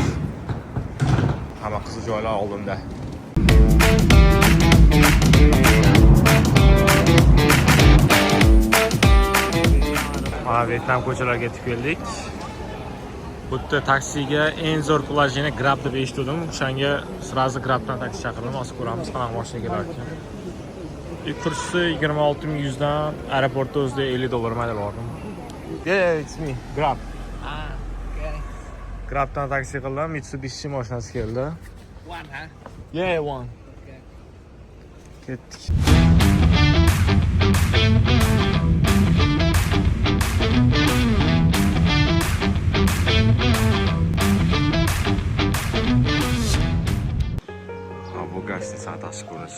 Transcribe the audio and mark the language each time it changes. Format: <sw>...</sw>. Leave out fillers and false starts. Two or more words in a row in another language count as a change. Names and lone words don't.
<uz>Hamma qiziq joylar oldinda. Vyetnam ko'chalariga yetib keldik. Bu yerda taksiga eng zo'r pulajini Grab deb eshitdim. O'shanga sразу Grabdan taksi chaqirdim. Hozir ko'ramiz qanaqa mashina kelar ekan. Kursi 26.100 dan, aeroportda o'zida $50 mayli bordim.</uz> <en>Yeah, it's me. Grab. Okay.</en> <uz>Grabdan taksi qildim. Mitsubishi mashinasi keldi.</uz> <en>One, huh? Yeah, one. Okay.</en> <uz>Ketdik. Bu gastitsani tashqi ko'rish.</uz>